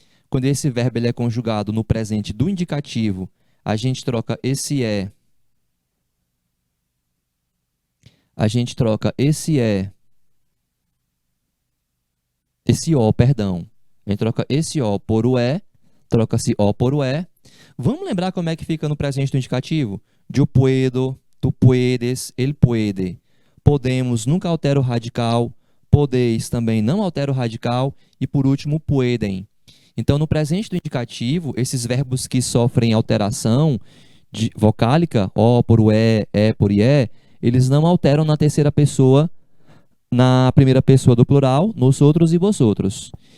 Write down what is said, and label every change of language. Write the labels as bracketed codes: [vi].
[pt] Quando esse verbo ele é conjugado no presente do indicativo, a gente troca esse E. A gente troca esse O, perdão. A gente troca esse O por o E, troca-se O por o E. Vamos lembrar como é que fica no presente do indicativo? [es] Yo puedo, tu puedes, ele puede. [pt] Podemos, nunca altera o radical. Podeis também não altera o radical. E por último, pueden. Então, no presente do indicativo, esses verbos que sofrem alteração vocálica, O por o E por IE, eles não alteram na terceira pessoa, na primeira pessoa do plural, nosotros e vosotros.